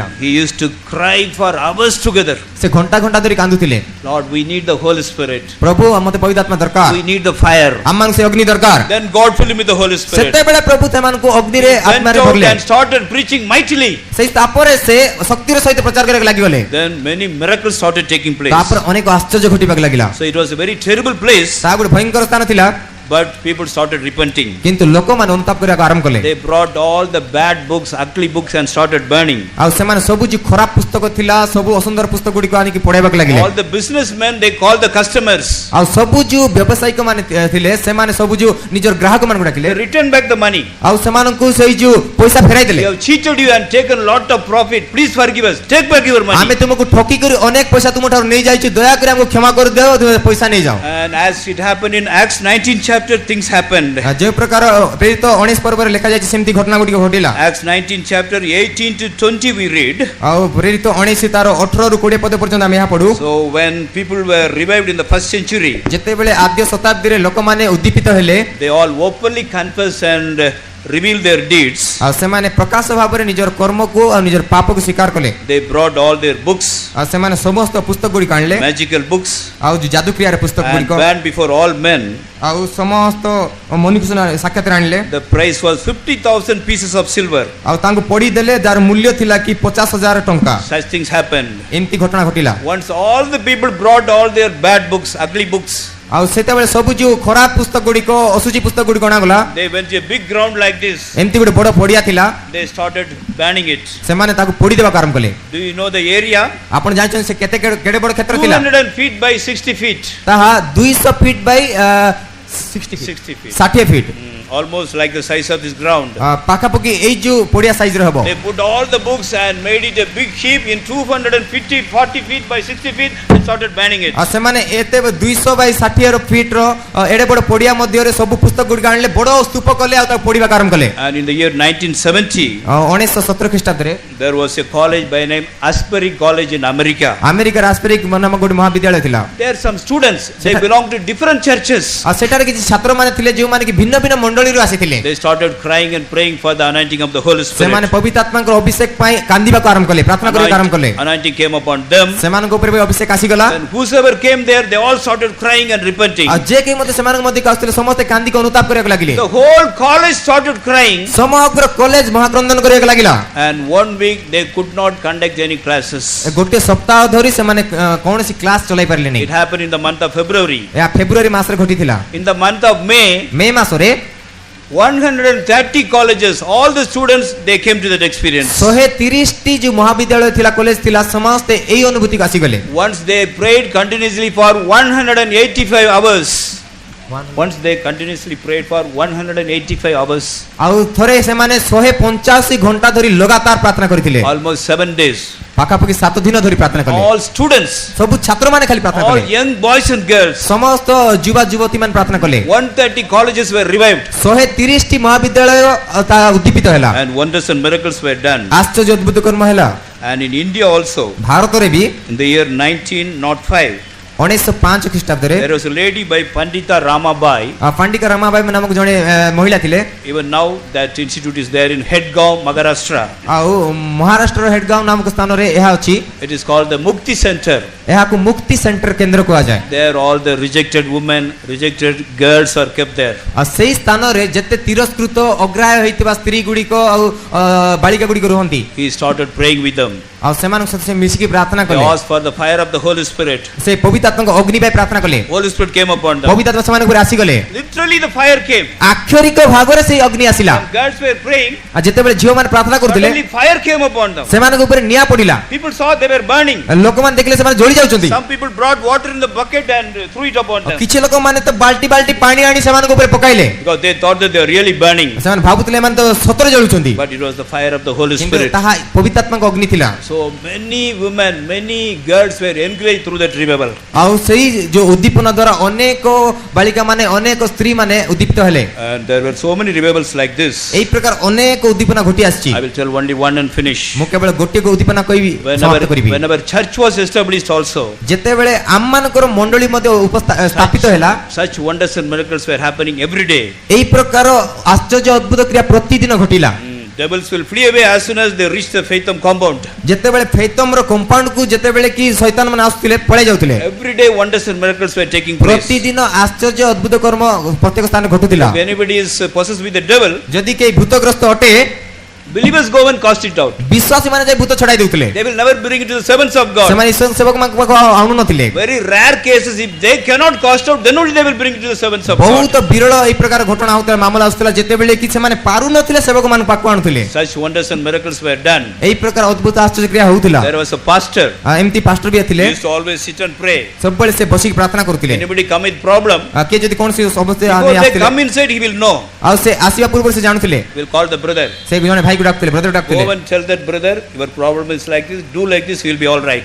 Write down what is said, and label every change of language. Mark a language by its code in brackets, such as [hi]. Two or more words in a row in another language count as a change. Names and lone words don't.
[en] He used to cry for hours together. [or] ସେ ଘଣ୍ଟା ଘଣ୍ଟା ଧରି କାନ୍ଦୁଥିଲେ [en] Lord, we need the Holy Spirit. [or] ପ୍ରଭୁ ମତେ ପବିତ୍ର ଆତ୍ମା ଦରକାର [en] We need the fire. [or] ଆମମାନଙ୍କୁ ସେ ଅଗ୍ନି ଦରକାର [en] Then God filled him with the Holy Spirit. [or] ସେତେବେଳେ ପ୍ରଭୁ ସେମାନଙ୍କୁ ଅଗ୍ନିରେ [en] Went [or] ଆତ୍ମାରେ [en] out [or] ଭରିଲେ [en] and started preaching mightily. [or] ସେଇ ତାପରେ ସେ ଶକ୍ତିର ସହିତ ପ୍ରଚାର କରିବାକୁ ଲାଗିଗଲେ [en] Then many miracles started taking place. [or] ତାପରେ ଅନେକ ଆଶ୍ଚର୍ଯ୍ୟ ଘଟିବାକୁ ଲାଗିଲା [en] So it was a very terrible place, [or] ତାହା ଗୋଟେ ଭୟଙ୍କର ସ୍ଥାନ ଥିଲା [en] but people started repenting. [or] କିନ୍ତୁ ଲୋକମାନେ ଅନୁତାପ କରିବାକୁ ଆରମ୍ଭ କଲେ [en] They brought all the bad books, ugly books and started burning. [or] ଆଉ ସେମାନେ ସବୁ ଯୋଉ ଖରାପ ପୁସ୍ତକ ଥିଲା ସବୁ ଅସୁନ୍ଦର ପୁସ୍ତକ ଗୁଡିକ ଆଣିକି ପଢେଇବାକୁ ଲାଗିଲେ [en] All the businessmen, they called the customers. [or] ଆଉ ସବୁ ଯୋଉ ବ୍ୟବସାୟିକ ମାନେ ଥିଲେ ସେମାନେ ସବୁ ଯୋଉ ନିଜର ଗ୍ରାହକ ମାନଙ୍କୁ [en] They [or] ଡାକିଲେ [en] returned back the money. [or] ଆଉ ସେମାନଙ୍କୁ ସେଇ ଯୋଉ ପଇସା ଫେରାଇ [en] We [or] ଦେଲେ [en] have cheated you and taken lot of profit. Please forgive us. Take back your money. [or] ଆମେ ତୁମକୁ ଠକି କରି ଅନେକ ପଇସା ତୁମଠାରୁ ନେଇ ଯାଇଛୁ ଦୟାକରି ଆମକୁ କ୍ଷମା କରିଦିଅ ତୁମେ ପଇସା ନେଇ ଯାଅ [en] And as it happened in Acts 19 chapter, things happened. [or] ଯେଉଁ ପ୍ରକାର ପ୍ରେରିତ 19 ପର୍ବରେ ଲେଖା ଯାଇଛି ସେମିତି ଘଟଣା ଗୁଡିକ ଘଟିଲା [en] Acts 19 chapter 18 to 20 we read. [or] ଆଉ ପ୍ରେରିତ 19 ତାର 18 ରୁ 20 ପଦ ପର୍ଯ୍ୟନ୍ତ ଆମେ ଏହା ପଢୁ [en] So when people were revived in the first century, [or] ଯେତେବେଳେ ଆଦ୍ୟ ଶତାବ୍ଦୀରେ ଲୋକମାନେ ଉଦ୍ଦୀପିତ ହେଲେ [en] they all openly confessed and revealed their deeds. [or] ଆଉ ସେମାନେ ପ୍ରକାଶ ଭାବରେ ନିଜର କର୍ମକୁ ଆଉ ନିଜର ପାପକୁ ସ୍ୱୀକାର କଲେ [en] They brought all their books, [or] ଆଉ ସେମାନେ ସମସ୍ତ ପୁସ୍ତକ ଗୁଡିକ ଆଣିଲେ [en] magical books, [or] ଆଉ ଯୋଉ ଯାଦୁକ୍ରିୟାର ପୁସ୍ତକ [en] and [or] ଗୁଡିକ [en] banned before all men. [or] ଆଉ ସମସ୍ତ ମନୁଷ୍ୟ ସାକ୍ଷାତରେ ଆଣିଲେ [en] The price was 50,000 pieces of silver. [or] ଆଉ ତାଙ୍କୁ ପଢି ଦେଲେ ଯାର ମୂଲ୍ୟ ଥିଲା କି 50,000 ଟଙ୍କା [en] Such things happened. [or] ଏମିତି ଘଟଣା ଘଟିଲା [en] Once all the people brought all their bad books, ugly books, [or] ଆଉ ସେତେବେଳେ ସବୁ ଯୋଉ ଖରାପ ପୁସ୍ତକ ଗୁଡିକ ଅସୁଚି ପୁସ୍ତକ ଗୁଡିକ ଅଣାଗଲା [en] they went to a big ground like this. [or] ଏମିତି ଗୋଟେ ବଡ ପଡିଆ ଥିଲା [en] They started banning it. [or] ସେମାନେ ତାକୁ ପୋଡି ଦେବାକୁ ଆରମ୍ଭ କଲେ [en] Do you know the area? [or] ଆପଣ ଜାଣିଛନ୍ତି ସେ କେଡେ ବଡ କ୍ଷେତ୍ର ଥିଲା [en] 200 feet by 60 feet. [or] ତାହା 200 [en] feet by [or] 60 [en] feet. [or] 60 ଫିଟ୍ [en] Almost like the size of this ground. [or] ପାଖାପାଖି ଏଇ ଯୋଉ ପଡିଆ ସାଇଜ ର ହବ [en] They put all the books and made it a big heap in 250, 40 feet by 60 feet and started banning it. [or] ଆଉ ସେମାନେ ଏତେ 200 ବାଇ 60 ର ଫିଟ୍ ର ଏଡେ ବଡ ପଡିଆ ମଧ୍ୟରେ ସବୁ ପୁସ୍ତକ ଗୁଡିକ ଆଣିଲେ ବଡ ସ୍ତୂପ କଲେ ଆଉ ତାକୁ ପୋଡିବାକୁ ଆରମ୍ଭ କଲେ [en] And in the year 1970, [or] 1917 ଖ୍ରୀଷ୍ଟାବ୍ଦରେ [en] there was a college by name Asbury College in America. [or] ଆମେରିକାର ଆସ୍ପେରିକ୍ ନାମକ ଗୋଟେ ମହାବିଦ୍ୟାଳୟ ଥିଲା [en] There are some students, they belong to different churches. [or] ଆଉ ସେଠାରେ ସେଠାରେ କିଛି ଛାତ୍ର ମାନେ ଥିଲେ ଯେଉଁ ମାନେ କି ଭିନ୍ନ ଭିନ୍ନ ମଣ୍ଡଳୀରୁ ଆସିଥିଲେ [en] They started crying and praying for the anointing of the Holy [or] ସେମାନେ [en] Spirit. [or] ପବିତ୍ର ଆତ୍ମାଙ୍କର ଅଭିଷେକ ପାଇଁ କାନ୍ଦିବାକୁ ଆରମ୍ଭ କଲେ ପ୍ରାର୍ଥନା କରିବାକୁ ଆରମ୍ଭ କଲେ [en] Anointing came upon them. [or] ସେମାନଙ୍କ ଉପରେ ବି ଅଭିଷେକ ଆସିଗଲା [en] And whosoever came there, they all started crying and repenting. [or] ଆଉ ଯେ କେହି ମଧ୍ୟ ସେମାନଙ୍କ ମଧ୍ୟକୁ ଆସୁଥିଲେ ସମସ୍ତେ କାନ୍ଦିକି ଅନୁତାପ କରିବାକୁ ଲାଗିଲେ [en] The whole college started crying. [or] ସମଗ୍ର କଲେଜ ମହାକ୍ରନ୍ଦନ କରିବାକୁ ଲାଗିଲା [en] And 1 week they could not conduct any classes. [or] ଗୋଟେ ସପ୍ତାହ ଧରି ସେମାନେ କୌଣସି କ୍ଲାସ ଚଲାଇ ପାରିଲେନି [en] It happened in the month of February. [or] ଏହା ଫେବୃଆରୀ ମାସରେ ଘଟିଥିଲା [en] In the month of May, [or] ମେ ମାସରେ [en] 130 colleges, all the students, they came to that experience. [or] 130 ଟି ଯୋଉ ମହାବିଦ୍ୟାଳୟ ଥିଲା କଲେଜ ଥିଲା ସମସ୍ତେ ଏଇ ଅନୁଭୂତିକୁ ଆସିଗଲେ [en] Once they prayed continuously for 185 hours. Once they continuously prayed for 185 hours. [or] ଆଉ ଥରେ ସେମାନେ 185 ଘଣ୍ଟା ଧରି ଲଗାତାର ପ୍ରାର୍ଥନା କରିଥିଲେ [en] Almost 7 days. [or] ପାଖାପାଖି 7 ଦିନ ଧରି ପ୍ରାର୍ଥନା କଲେ [en] All students, [or] ସବୁ ଛାତ୍ର ମାନେ ଖାଲି ପ୍ରାର୍ଥନା [en] all [or] କଲେ [en] young boys and girls. [or] ସମସ୍ତ ଯୁବା ଯୁବତୀ ମାନେ ପ୍ରାର୍ଥନା କଲେ [en] 130 colleges were revived. [or] 130 ଟି ମହାବିଦ୍ୟାଳୟ ତା ଉଦ୍ଦୀପିତ ହେଲା [en] And wonders and miracles were done. [or] ଆଶ୍ଚର୍ଯ୍ୟ ଅଦ୍ଭୁତ କର୍ମ ହେଲା [en] And in India also, [or] ଭାରତରେ ବି [en] in the year 1905, [or] 1905 ଖ୍ରୀଷ୍ଟାବ୍ଦରେ [en] there was a lady by Pandita Ramabai. [or] ପାଣ୍ଡିକା ରମାବାଇ ନାମକ ଜଣେ ମହିଳା ଥିଲେ [en] Even now that institute is there in Hedgaon, Maharashtra. [or] ଆଉ ମହାରାଷ୍ଟ୍ରର ହେଡଗାଁव ନାମକ ସ୍ଥାନରେ ଏହା ଅଛି [en] It is called the Mukti Center. [or] ଏହାକୁ ମୁକ୍ତି ସେଣ୍ଟର କେନ୍ଦ୍ର କୁହାଯାଏ [en] There all the rejected women, rejected girls are kept there. [or] ଆଉ ସେଇ ସ୍ଥାନରେ ଯେତେ ତିରସ୍କୃତ ଅଗ୍ରାହ୍ୟ ହେଇଥିବା ସ୍ତ୍ରୀ ଗୁଡିକ ଆଉ ବାଳିକା ଗୁଡିକ ରୁହନ୍ତି [en] He started praying with them. [or] ଆଉ ସେମାନଙ୍କ ସହିତ ସେ ମିଶିକି ପ୍ରାର୍ଥନା [en] They [or] କଲେ [en] asked for the fire of the Holy Spirit. [or] ସେ ପବିତ୍ର ଆତ୍ମାଙ୍କ ଅଗ୍ନି ପାଇଁ ପ୍ରାର୍ଥନା କଲେ [en] Holy Spirit came upon them. [or] ପବିତ୍ର ଆତ୍ମା ସେମାନଙ୍କ ଉପରେ ଆସିଗଲେ [en] Literally the fire came. [or] ଆକ୍ଷରିକ ଭାବରେ ସେଇ ଅଗ୍ନି ଆସିଲା [en] When girls were praying, [or] ଆଉ ଯେତେବେଳେ ଝିଅମାନେ ପ୍ରାର୍ଥନା କରୁଥିଲେ [en] suddenly fire came upon them. [or] ସେମାନଙ୍କ ଉପରେ ନିଆଁ ପଡିଲା [en] People saw they were burning. [or] ଲୋକମାନେ ଦେଖିଲେ ସେମାନେ ଜଳି ଯାଉଛନ୍ତି [en] Some people brought water in the bucket and threw it upon them. [or] କିଛି ଲୋକମାନେ ତ ବାଲ୍ଟି ବାଲ୍ଟି ପାଣି ଆଣି ସେମାନଙ୍କ ଉପରେ ପକାଇଲେ [en] Because they thought that they were really burning. [or] ସେମାନେ ଭାବୁଥିଲେ ଏମାନେ ତ ସତରେ ଜଳୁଛନ୍ତି [en] But it was the fire of the Holy [or] କିନ୍ତୁ [en] Spirit. [or] ତାହା ପବିତ୍ର ଆତ୍ମାଙ୍କ ଅଗ୍ନି ଥିଲା [en] So many women, many girls were encouraged through that revival. [or] ଆଉ ସେଇ ଯୋଉ ଉଦ୍ଦୀପନା ଦ୍ୱାରା ଅନେକ ବାଳିକା ମାନେ ଅନେକ ସ୍ତ୍ରୀ ମାନେ ଉଦ୍ଦୀପିତ ହେଲେ [en] And there were so many revivals like this. [or] ଏଇ ପ୍ରକାର ଅନେକ ଉଦ୍ଦୀପନା ଘଟି ଆସିଛି [en] I will tell only one and finish. [or] ମୁଁ କେବଳ ଗୋଟିଏ ଉଦ୍ଦୀପନା କହିବି ସମାପ୍ତ କରିବି [en] Whenever church was established also, [or] ଯେତେବେଳେ ଆମମାନଙ୍କର ମଣ୍ଡଳୀ ମଧ୍ୟ ସ୍ଥାପିତ ହେଲା [en] such wonders and miracles were happening every day. [or] ଏଇ ପ୍ରକାର ଆଶ୍ଚର୍ଯ୍ୟ ଅଦ୍ଭୁତ କ୍ରିୟା ପ୍ରତିଦିନ ଘଟିଲା [en] Devils will flee away as soon as they reach the Faitham compound. [or] ଯେତେବେଳେ ଫେଇତମର କମ୍ପାଉଣ୍ଡ କୁ ଯେତେବେଳେ କି ଶୈତାନ ମାନେ ଆସୁଥିଲେ ପଳେଇ ଯାଉଥିଲେ [en] Every day wonders and miracles were taking place. [or] ପ୍ରତିଦିନ ଆଶ୍ଚର୍ଯ୍ୟ ଅଦ୍ଭୁତ କର୍ମ ପ୍ରତ୍ୟେକ ସ୍ଥାନରେ ଘଟୁଥିଲା [en] If anybody is possessed with the devil, [or] ଯଦି କେହି ଭୂତଗ୍ରସ୍ତ ଅଟେ [en] believers go and cast it out. [or] ବିଶ୍ୱାସୀ ମାନେ ଯାଇ ଭୂତ ଛଡାଇ ଦେଉଥିଲେ [en] They will never bring it to the servants of God. [or] ସେମାନେ ଈଶ୍ୱର ସେବକ ମାନଙ୍କ ପାଖକୁ ଆଣୁ ନଥିଲେ [en] Very rare cases, if they cannot cast out, then only they will bring it to the servants of God. [or] ବହୁତ ବିରଳ ଏଇ ପ୍ରକାର ଘଟଣା ହଉଥିଲା ମାମଲା ଆସୁଥିଲା ଯେତେବେଳେ କି ସେମାନେ ପାରୁନଥିଲେ ସେବକ ମାନଙ୍କ ପାଖକୁ ଆଣୁଥିଲେ [en] Such wonders and miracles were done. [or] ଏଇ ପ୍ରକାର ଅଦ୍ଭୁତ ଆଶ୍ଚର୍ଯ୍ୟ କ୍ରିୟା ହଉଥିଲା [en] There was a pastor. [or] ଏମିତି ପାଷ୍ଟର ବି ଥିଲେ [en] He used to always sit and pray. [or] ସବୁବେଳେ ସେ ବସିକି ପ୍ରାର୍ଥନା କରୁଥିଲେ [en] Anybody come with problem, [or] କିଏ ଯଦି କୌଣସି ସମସ୍ତେ [en] before they [or] ଆସିଥିଲେ [en] come inside, he will know. [or] ଆଉ ସେ ଆସିବା ପୂର୍ବରୁ ସେ ଜାଣୁଥିଲେ [en] He will call the brother. [or] ସେ ଜଣେ ଭାଇକୁ ଡାକୁଥିଲେ ବ୍ରଦର ଡାକୁଥିଲେ [en] Go and tell that brother, your problem is like this, do like this, he will be all right.